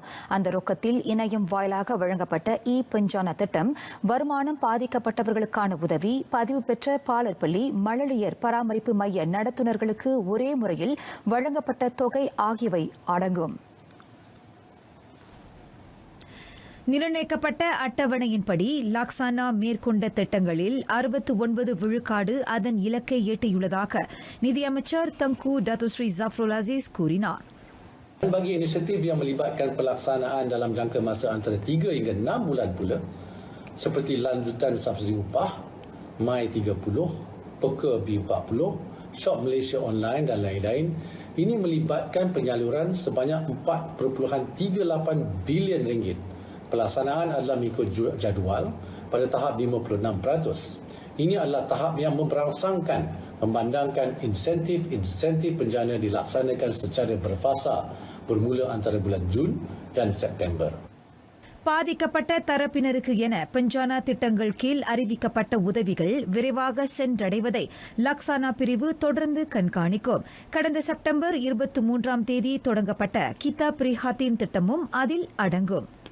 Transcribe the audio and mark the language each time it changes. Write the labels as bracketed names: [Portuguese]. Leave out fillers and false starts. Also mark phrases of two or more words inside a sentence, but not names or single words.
[Tamil] அந்த ரொக்கத்தில் இணையம் வாயிலாக வழங்கப்பட்ட பஞ்சானா திட்டம், வருமானம் பாதிக்கப்பட்டவர்களுக்கான உதவி, பதிவு பெற்ற பாலர் பள்ளி, மழலையர் பராமரிப்பு மைய நடத்துனர்களுக்கு ஒரே முறையில் வழங்கப்பட்ட தொகை ஆகியவை அடங்கும். நிர்ணயிக்கப்பட்ட அட்டவணையின்படி லாக்சானா மேற்கொண்ட திட்டங்களில் 69 விழுக்காடு அதன் இலக்கை எட்டியுள்ளதாக நிதியமைச்சர் தங்கு டத்துஸ்ரீ ஜஃப்ருல் அசீஸ் கூறினார். [Malay] Bagi inisiatif yang melibatkan pelaksanaan dalam jangka masa antara 3 hingga 6 bulan pula, seperti lanjutan subsidi upah, MY 30, Peka B40, Shop Malaysia Online dan lain-lain, ini melibatkan penyaluran sebanyak 4.38 bilion ringgit. Pelaksanaan adalah mengikut jadual pada tahap 56%. Ini adalah tahap yang memperangsangkan memandangkan insentif penjana dilaksanakan secara berfasa bermula antara bulan Jun dan September. [Tamil] பாதிக்கப்பட்ட தரப்பினருக்கு என பஞ்சானா திட்டங்கள் கீழ் அறிவிக்கப்பட்ட உதவிகள் விரைவாக சென்றடைவதை லக்சானா பிரிவு தொடர்ந்து கண்காணிக்கும். கடந்த செப்டம்பர் 23ஆம் தேதி தொடங்கப்பட்ட கிதா பிரிஹாத்தின் திட்டமும் அதில் அடங்கும்.